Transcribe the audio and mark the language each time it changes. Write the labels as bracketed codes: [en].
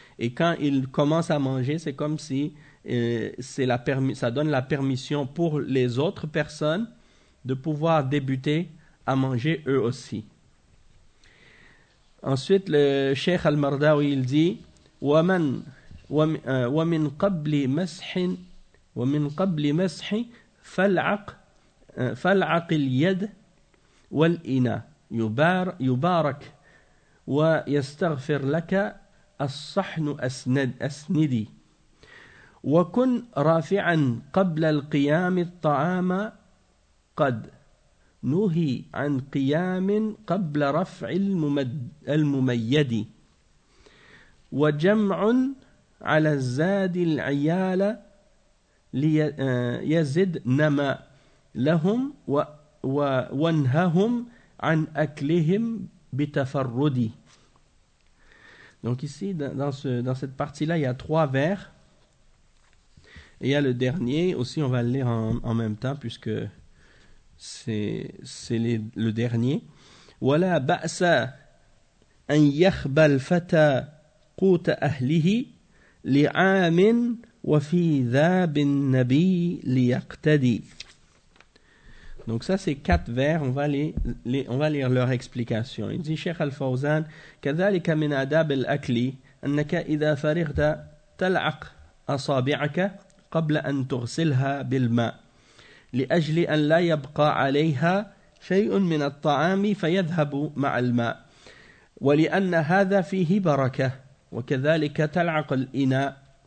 [fr] Et quand il commence à manger, c'est comme si ça donne la permission pour les autres personnes de pouvoir débuter à manger eux aussi. Ensuite, le Cheikh Al-Mardawi, il dit [ar] وَمِنْ قَبْلِ مَسْحٍ فَالْعَقِ الْيَدِ وَالْإِنَا يُبَارَكْ وَيَسْتَغْفِرْ لَكَ الصَّحْنُ أَسْنِدِي وَكُنْ رَافِعًا قَبْلَ الْقِيَامِ الطَّعَامَ قَدْ نُهِي عَنْ قِيَامٍ قَبْلَ رَفْعِ الْمُمَيَّدِ وَجَمْعٌ عَلَى الزَّادِ الْعِيَالَ لِيَزِدْ نَمَا لَهُمْ وَنْهَهُمْ عَنْ أَكْلِهِمْ بِتَفَرُّدِ. [fr] Donc ici, dans cette partie-là, il y a trois vers. Et il y a le dernier, aussi on va le lire en même temps, puisque c'est le dernier. [ar] وَلَا بَأْسَ أَنْ يَخْبَ الْفَتَى قُوتَ أَهْلِهِ لِعَامٍ وَفِي ذَا بِالنَّبِي لِيَقْتَدِي. [fr] Donc ça, c'est quatre vers. On va lire leur explication. Il dit, Cheikh Al-Fawzan, [ar] كَذَلِكَ مِنْ عَدَابِ الْأَكْلِ أَنَّكَ إِذَا فَرِغْتَ تَلْعَقْ أَصَابِعَكَ قَبْلَ أَنْ تُغْسِلْهَا بِالْمَاءِ لِأَجْلِ أَنْ لَا يَبْقَى عَلَيْهَا شَيْءٌ مِنَ الطَّعَامِ فَيَذْهَبُ مَعَ الْمَاءِ وَلِأَنَّ هَذَا فِيهِ بَرَكَةٌ وَكَذَلِكَ تَلْعَقُ الْإِنَاءُ